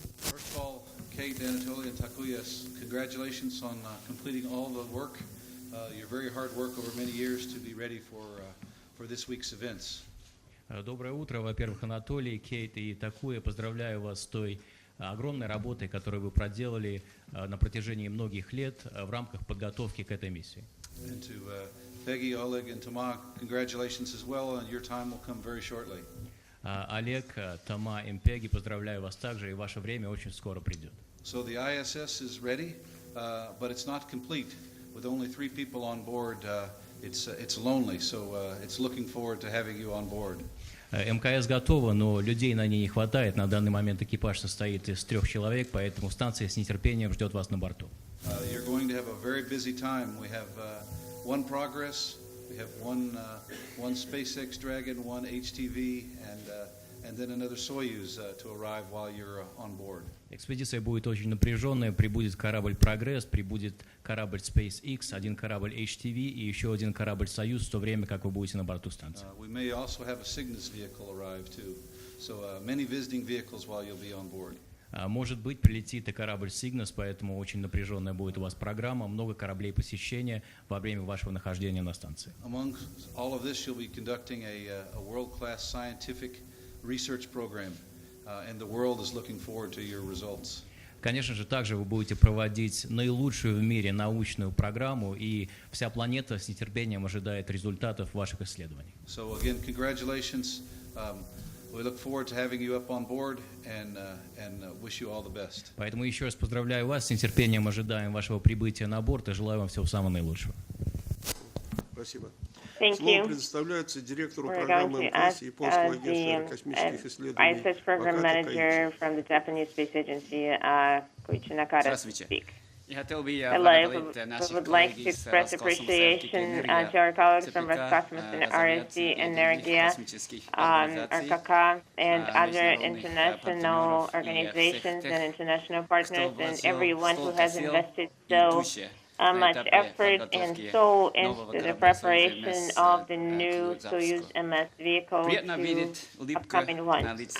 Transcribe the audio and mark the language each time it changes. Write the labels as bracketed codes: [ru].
[en] First of all, Kate, Anatoly, and Takuya, congratulations on completing all the work, your very hard work over many years to be ready for this week's events. [ru] Доброе утро. Во-первых, Анатолий, Кейт и Такуя, поздравляю вас с той огромной работой, которую вы проделали на протяжении многих лет в рамках подготовки к этой миссии. [en] And to Peggy, Oleg, and Toma, congratulations as well, and your time will come very shortly. [ru] Олег, Тома и Пегги, поздравляю вас также, и ваше время очень скоро придет. [en] So the ISS is ready, but it's not complete. with only 3 people on board, it's lonely. So it's looking forward to having you on board. [ru] МКС готова, но людей на ней не хватает. На данный момент экипаж состоит из 3 человек, поэтому станция с нетерпением ждет вас на борту. [en] You're going to have a very busy time. We have one Progress, we have one SpaceX Dragon, one HTV, and then another Soyuz to arrive while you're on board. [ru] Экспедиция будет очень напряженная. Прибудет корабль «Прогресс», прибудет корабль SpaceX, один корабль HTV и еще один корабль «Союз» в то время, как вы будете на борту станции. [en] We may also have a Cygnus vehicle arrive too. So many visiting vehicles while you'll be on board. [ru] Может быть, прилетит и корабль «Cygnus», поэтому очень напряженная будет у вас программа, много кораблей посещения во время вашего нахождения на станции. [en] Among all of this, you'll be conducting a world-class scientific research program, and the world is looking forward to your results. [ru] Конечно же, также вы будете проводить наилучшую в мире научную программу, и вся планета с нетерпением ожидает результатов ваших исследований. [en] So again, congratulations. We look forward to having you up on board and wish you all the best. [ru] Поэтому еще раз поздравляю вас, с нетерпением ожидаем вашего прибытия на борт и желаю вам всего самого наилучшего. Спасибо. Слово предоставляется директору программы МКС Японского агентства аэрокосмических исследований [en] Program Manager from the Japanese Space Agency, Koichi Nakata, to speak. Hello, we would like to express appreciation to our colleagues from Roscosmos and RSC Energia, RKK, and other international organizations and international partners, and everyone who has invested so much effort and soul into the preparation of the new Soyuz MS vehicle to upcoming launch.